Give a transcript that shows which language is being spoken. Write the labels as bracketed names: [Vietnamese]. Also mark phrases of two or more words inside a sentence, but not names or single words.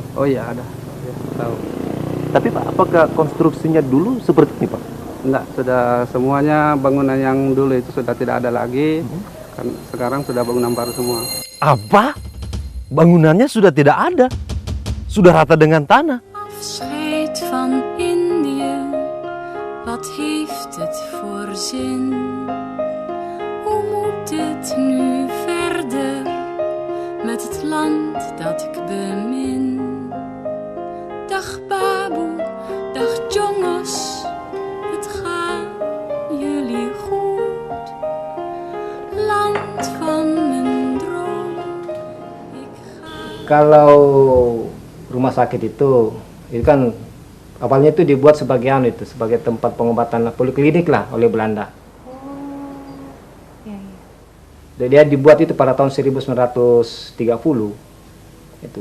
[Indonesian] Oh iya, ada. Ya, tahu. Tapi Pak, apakah konstruksinya dulu seperti ini Pak? Enggak, sudah semuanya bangunan yang dulu itu sudah tidak ada lagi. Kan sekarang sudah bangunan baru semua. Apa? Bangunannya sudah tidak ada? Sudah rata dengan tanah? [Dutch] Afscheid van Indië, wat heeft het voor zin om dit nu verder met het land dat ik bemin? Dag baboe, dag jongens, het gaat jullie goed. Land van mijn droom, ik ga... [Indonesian] Kalau rumah sakit itu kan awalnya itu dibuat sebagai tempat pengobatan poliklinik lah oleh Belanda. Dia dibuat itu pada tahun 1930 itu.